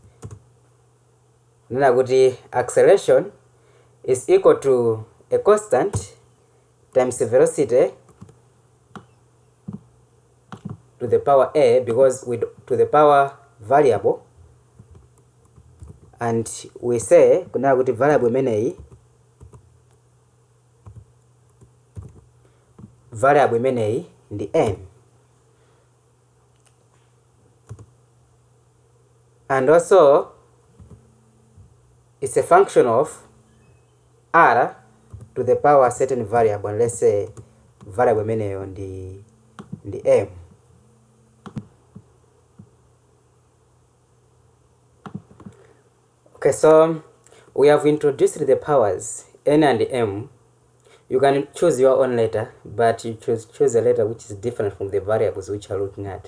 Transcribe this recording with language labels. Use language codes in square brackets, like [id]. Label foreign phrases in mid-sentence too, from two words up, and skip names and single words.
[en] Naguti acceleration is equal to a constant times the velocity to the power a, because we to the power variable, and we say [ny] naguti variable imeneyi ndi n, [en] and also it's a function of r to the power certain variable, and let's say [ny] variable imeneyo ndi m. [en] Okay, so we have introduced the powers n and m. You can choose your own letter, but you choose a letter which is different from the variables which you are looking at.